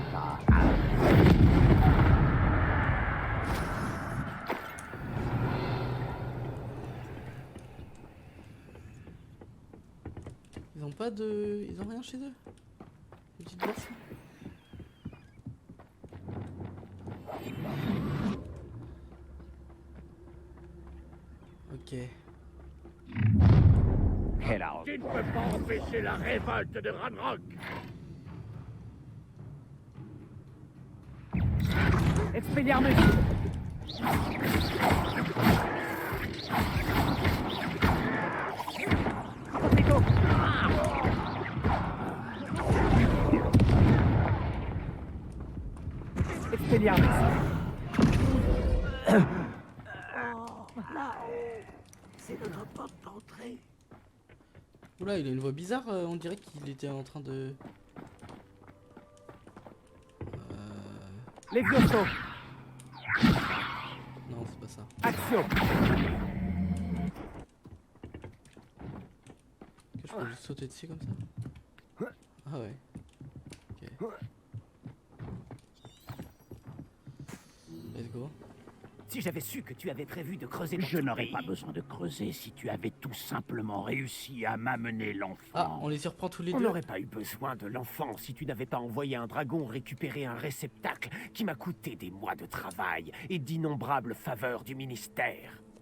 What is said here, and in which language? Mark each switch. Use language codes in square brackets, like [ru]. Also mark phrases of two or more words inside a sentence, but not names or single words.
[fr] Ils ont pas de... Ils ont rien chez eux? Petite version. Ok. Tu ne peux pas empêcher la révolte de Ranrock. Expelliarmus. Cortego. Expelliarmus. Là-haut, c'est notre porte d'entrée. Oula, il a une voix bizarre, on dirait qu'il était en train de... Levioso. Non, c'est pas ça. Axio. Que je peux juste sauter dessus comme ça? Ah ouais. [en] Ok. Let's go. [fr] Si j'avais su que tu avais prévu de creuser dans Je tout le n'aurais pays. pas besoin de creuser si tu avais tout simplement réussi à m'amener l'enfant. Ah, on les surprend tous les On deux. n'aurait pas eu besoin de l'enfant si tu n'avais pas envoyé un dragon récupérer un réceptacle qui m'a coûté des mois de travail et d'innombrables faveurs du ministère.